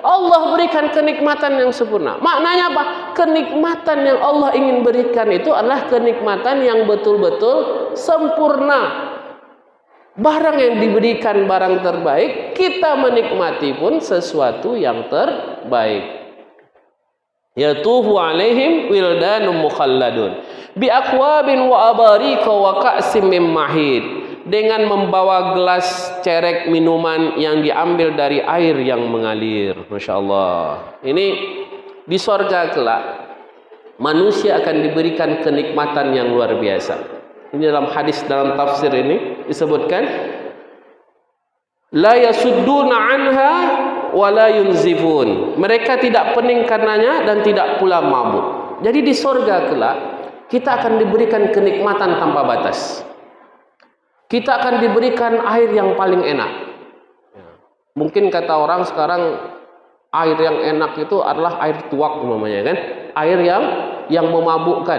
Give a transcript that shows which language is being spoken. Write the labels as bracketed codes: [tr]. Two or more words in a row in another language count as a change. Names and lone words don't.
[id] Allah berikan kenikmatan yang sempurna. Maknanya apa? Kenikmatan yang Allah ingin berikan itu adalah kenikmatan yang betul-betul sempurna. Barang yang diberikan barang terbaik, kita menikmati pun sesuatu yang terbaik. [ar] يطوف عليهم ولدان مخلدون بأكواب وأباريق وكأس من معين, [id] dengan membawa gelas cerek minuman yang diambil dari air yang mengalir. [ar] ما شاء الله. [id] Ini di surga kelak manusia akan diberikan kenikmatan yang luar biasa. Ini dalam hadis, dalam tafsir ini disebutkan, [ar] لا يصدعون عنها ولا ينزفون. [id] Mereka tidak pening karenanya dan tidak pula mabuk. Jadi di surga kelak kita akan diberikan kenikmatan tanpa batas. Kita akan diberikan air yang paling enak. Mungkin kata orang sekarang air yang enak itu adalah air tuak namanya kan, air yang memabukkan.